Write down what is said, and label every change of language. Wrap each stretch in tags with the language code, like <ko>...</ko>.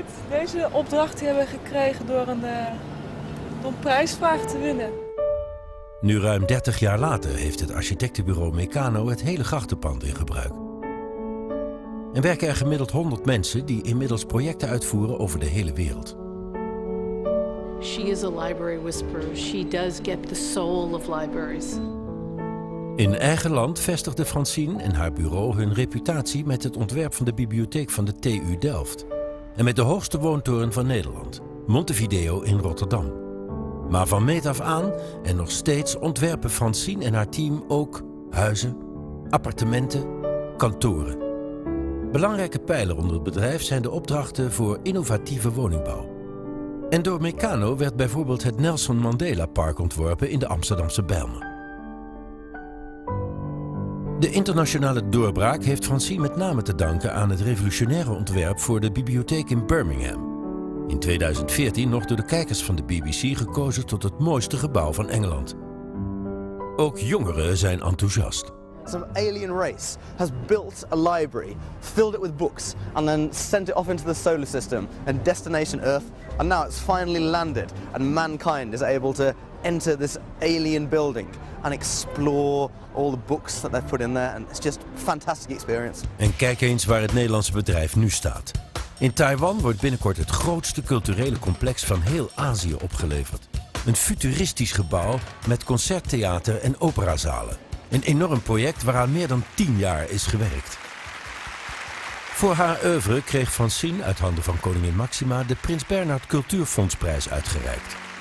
<nl>Deze opdracht hebben we gekregen door een prijsvraag te winnen. Nu ruim 30 jaar later heeft het architectenbureau Mecanoo het hele grachtenpand in gebruik. En werken er gemiddeld 100 mensen die inmiddels projecten uitvoeren over de hele wereld.</nl> <en>She is a library whisperer. She does get the soul of libraries.</en> <nl>In eigen land vestigde Francine en haar bureau hun reputatie met het ontwerp van de bibliotheek van de TU Delft. En met de hoogste woontoren van Nederland, Montevideo in Rotterdam. Maar van meet af aan en nog steeds ontwerpen Francine en haar team ook huizen, appartementen, kantoren. Belangrijke pijler onder het bedrijf zijn de opdrachten voor innovatieve woningbouw. En door Mecanoo werd bijvoorbeeld het Nelson Mandela Park ontworpen in de Amsterdamse Bijlmer. De internationale doorbraak heeft Francine met name te danken aan het revolutionaire ontwerp voor de bibliotheek in Birmingham. In 2014 nog door de kijkers van de BBC gekozen tot het mooiste gebouw van Engeland. Ook jongeren zijn enthousiast.</nl> <en>Some alien race has built a library, filled it with books, and then sent it off into the solar system and destination Earth. And now it's finally landed, and mankind is able to enter this alien building and explore all the books that they've put in there. And it's just a fantastic experience.</en> <nl>En kijk eens waar het Nederlandse bedrijf nu staat. In Taiwan wordt binnenkort het grootste culturele complex van heel Azië opgeleverd. Een futuristisch gebouw met concerttheater en operazalen. Een enorm project waaraan meer dan 10 jaar is gewerkt. Voor haar oeuvre kreeg Francine uit handen van koningin Maxima de Prins Bernhard Cultuurfondsprijs uitgereikt.</nl>